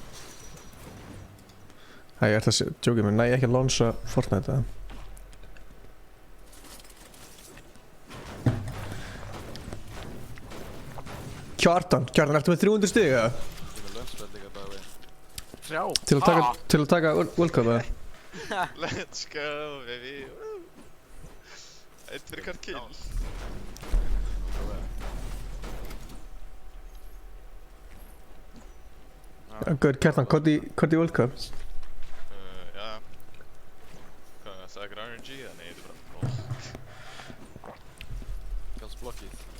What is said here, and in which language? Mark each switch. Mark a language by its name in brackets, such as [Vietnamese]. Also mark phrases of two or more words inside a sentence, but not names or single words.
[Icelandic] Æ, ég ætla að djóka mér, næ ég ekki að launcha Fortnite eða. Kjartan, ertu með 300 stig eða? Ég er með lönsfell líka bara við. 3? Til að taka World Cup eða? [English] Let's go, baby. [Icelandic] Eitt fyrir hvert kill. Gaur, Kjartan, hvað í World Cup? Já. Hvað, sagði ykkur RNG eða nei, þetta er bara lol. Kalls blockið.